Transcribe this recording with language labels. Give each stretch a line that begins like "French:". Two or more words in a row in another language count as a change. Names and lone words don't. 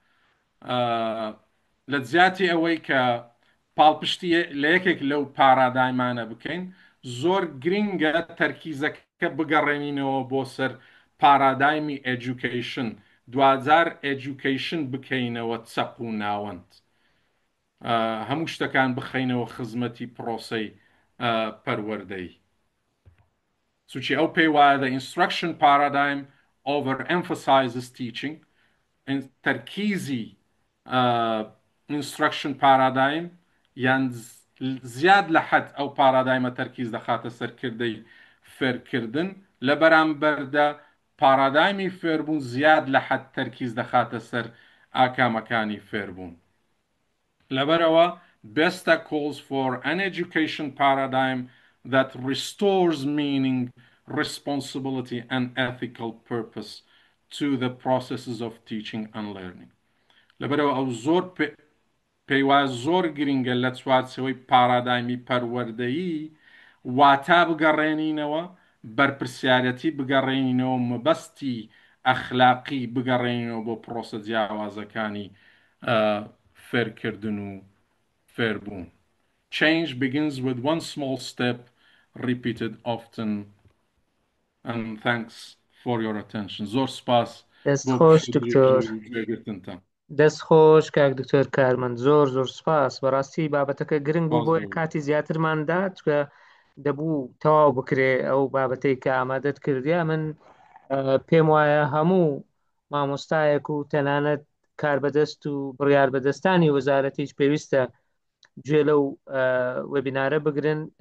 Central Kurdish: لە جیاتی ئەوەی کە پاڵپشتی لە یەکێک لەو پارادایمانە بکەین زۆر گرنگە تەرکیزەکە بگەڕێنینەوە بۆ سەر پارادایمی ئێجوکیشن دوجار ئێجوکیشن بکەینەوە چەق و ناوەند هەموو شتەکان بخەینەوە خزمەتی پرۆسەی پەروەردەی سوچی ئەو پێی وایە
English: the instruction paradigm overemphasizes teaching
Central Kurdish: تەرکیزی
English: instruction paradigm
Central Kurdish: یان زیاد لە حەد ئەو پارادایمە تەرکیز دەخاتە سەرکردەی فێرکردن لە بەرامبەردا پارادایمی فێربوون زیاد لە حەد تەرکیز دەخاتە سەر ئاکامەکانی فێربوون لەبەرەوە
English: Besta calls for an education paradigm that restores meaning, responsibility and ethical purpose to the processes of teaching and learning.
Central Kurdish: لەبەرەوە ئەو زۆر پێیواز زۆر گرنگە لە چوارچێوەی پارادایمی پەروەردەیی واتا بگەڕێنینەوە بەرپرسیارەتی بگەڕێنینەوە مەبەستی ئەخلاقی بگەڕێنینەوە بۆ پرۆسە جیاوازەکانی فێرکردن و فێربوون.
English: Change begins with one small step repeated often and thanks for your attention.
Central Kurdish: زۆر سپاس دەستخۆش دکتۆر دەستخۆش کاک دکتۆر کارمەند زۆر سپاس بەڕاستی بابەتەکە گرنگ بوو بۆ کاتی زیاترماندا چکە دەبوو تەواو بکرێ ئەو بابەتەی کە ئامادەت کردیا من پێم وایە هەموو مامۆستایەک و تەنانەت کاربەدەست و بڕیار بەدەستانی وەزارەتیش پێویستە گوێ لەو وەبینارە بگرن